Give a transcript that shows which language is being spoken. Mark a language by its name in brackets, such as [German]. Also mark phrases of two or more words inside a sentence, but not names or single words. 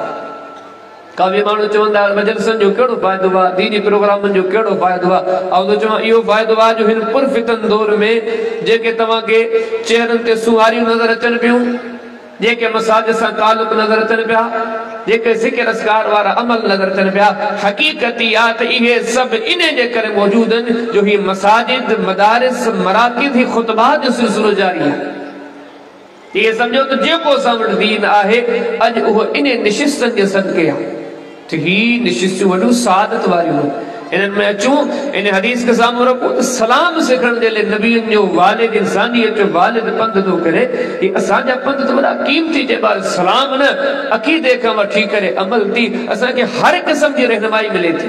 [Sindhi] काफ़ी माण्हू चवंदा मजलिसनि जो कहिड़ो फ़ाइदो आहे, दीनी प्रोग्रामनि जो कहिड़ो फ़ाइदो आहे, ऐं तो चवां इहो फ़ाइदो आहे जो हिन पुरफ़ितन दौर में जेके तव्हांखे चेहरनि ते सुहारियूं नज़र अचनि पियूं, जेके मसाज सां तालुक नज़र अचनि पिया, जेके ज़िक्र अस्कार वारा अमल नज़र अचनि पिया, हक़ीक़त इहा त इहे सभु इन जे करे मौजूद आहिनि जो ही मसाजिद, मदारिस, मराकिज़ ही ख़ुतबात जो सिलसिलो जारी आहे। [Hindi] ये समझो [Sindhi] तो जेको असां वटि दीन आहे अॼु उहो इन निशिस्तनि जे सदके आहे। तो ही निशिस्तूं वॾियूं सआदत वारियूं इन्हनि में अचूं। इन हदीस के साम्हूं रखूं सलाम सिखण जे लाइ नबीअनि जो वालिद, इंसानियत जो वालिद पंध थो करे। ही असांजा पंध त वॾा क़ीमती चइबा सलाम न अक़ीदे खां वठी करे अमल थी असांखे हर क़िस्म जी रहनुमाई मिले थी।